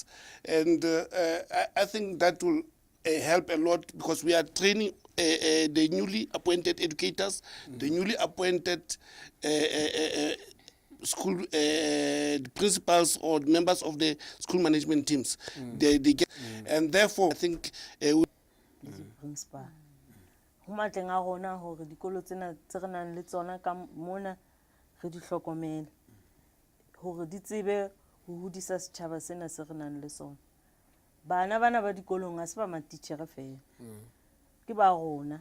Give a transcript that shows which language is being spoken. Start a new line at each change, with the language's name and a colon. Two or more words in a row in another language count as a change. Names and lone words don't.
English: And I think that will help a lot, because we are training the newly appointed educators, the newly appointed school principals or members of the school management teams. They get, and therefore I think
Southern Sotho: principal ho matleng a rona hore dikolo tsena tse re nang le tsona ka mona re di hlokomele hore di tsebe ho hodisa setjhaba sena se re nang le sona. Bana ba dikolong ha se ba matitjhere fela, ke ba rona.